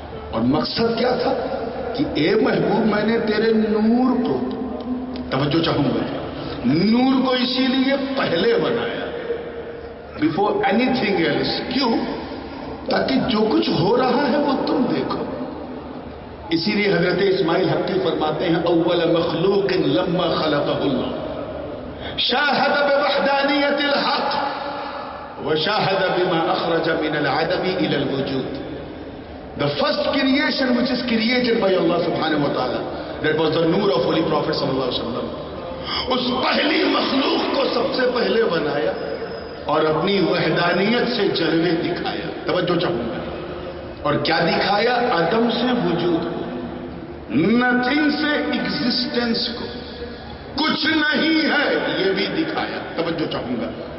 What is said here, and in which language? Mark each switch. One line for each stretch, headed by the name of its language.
Urdu: اور مقصد کیا تھا کہ اے محبوب میں نے تیرے نور کو، توجہ چاہوں گا، نور کو اسی لیے پہلے بنایا
English: before anything else۔
Urdu: کیوں؟ تاکہ جو کچھ ہو رہا ہے وہ تم دیکھو۔ اسی لیے حضرت اسماعیل حقی فرماتے ہیں
Arabic: اول مخلوق لما خلقہ اللہ، شاہد بوحدانیت الحق وشاہد بما اخرج من العدم الى الوجود.
English: The first creation which is created by Allah subhanahu wa ta'ala, that was the Noor of Holy Prophet sallallahu alaihi wasallam.
Urdu: اس پہلی مخلوق کو سب سے پہلے بنایا اور اپنی وحدانیت سے جلوے دکھایا. توجہ چاہوں گا. اور کیا دکھایا؟ عدم سے وجود کو، نتھنگ سے ایگزسٹنس کو، کچھ نہیں ہے یہ بھی دکھایا. توجہ چاہوں گا.